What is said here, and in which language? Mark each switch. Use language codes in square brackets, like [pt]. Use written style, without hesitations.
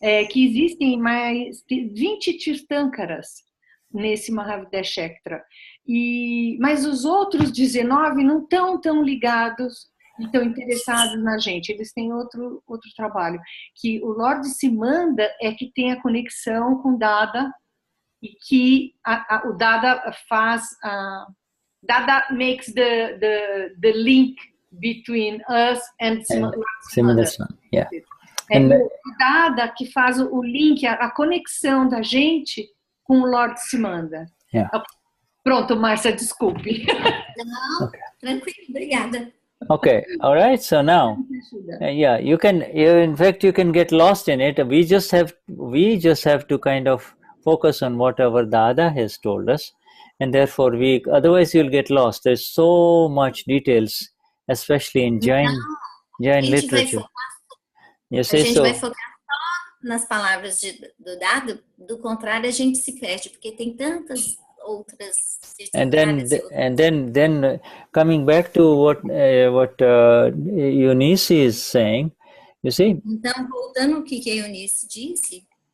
[pt] Que existem mais 20 Tirthankaras nesse Mahavideshetra, mas os outros 19 não estão tão ligados e estão interessados na gente. Eles têm outro trabalho, que o Lord Simanda é que tem a conexão com Dada, e que o Dada faz... [en] Dada makes the link between us and Simandhar. Yeah. [pt] É o Dada que faz o link, a conexão da gente com o Lord Simandhar. [en] Yeah. [pt] Pronto, Marcia, desculpe. Não, okay. Tranquilo, obrigada. [en] Okay, all right. So now, you can get lost in it. We just have to kind of focus on what our Dada has told us, and therefore otherwise you'll get lost. There's so much details, especially in Jain literature. [pt] A gente vai focar só nas palavras do Dada, do contrário a gente se perde, porque tem tantas outras. [en] And then coming back to what Eunice is saying, you see. [pt] Então, voltando ao que a Eunice disse.